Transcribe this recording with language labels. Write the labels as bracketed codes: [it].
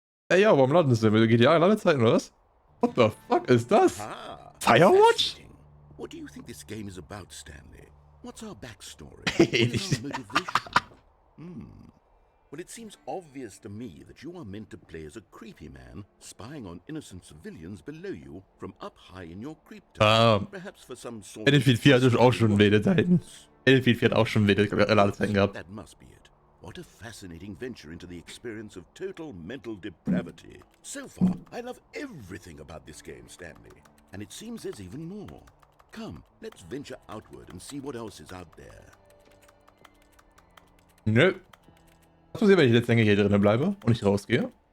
[de] Ey, ja, warum laden das denn? GTA Ladezeiten oder was? [en] What the fuck [de] ist das? Firewatch? [en] What do you think this game is about, Stanley? What's our backstory? What is our motivation? Well, it seems obvious to me that you are meant to play as a creepy man spying on innocent civilians below you from up high in your creep tower. Perhaps for some sort [de] Battlefield 4 hat auch schon wilde Zeiten. Battlefield 4 hat auch schon wilde Ladezeiten gehabt. [en] That must be it. What a fascinating venture into the experience of total mental depravity. So far, I love everything about this game, Stanley. And it seems there's even more. Come, let's venture outward and see what else is out there. [de] Nö. Was passiert, wenn ich jetzt länger hier drinnen bleibe und nicht rausgehe?